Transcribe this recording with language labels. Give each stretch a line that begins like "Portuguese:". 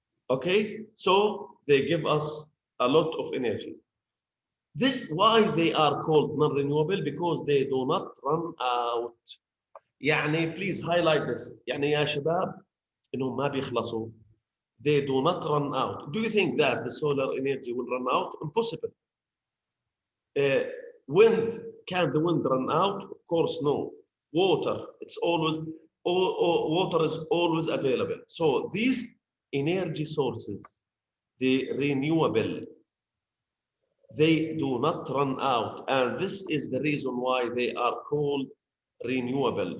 English: Okay, so they give us a lot of energy. This why they are called non-renewable, because they do not run out. يعني please highlight this.
Arabic: يعني يا شباب إنهم ما بيخلصوا.
English: They do not run out. Do you think that the solar energy will run out? Impossible. Wind, can the wind run out? Of course, no. Water, water is always available. So these energy sources, the renewable, they do not run out, and this is the reason why they are called renewable.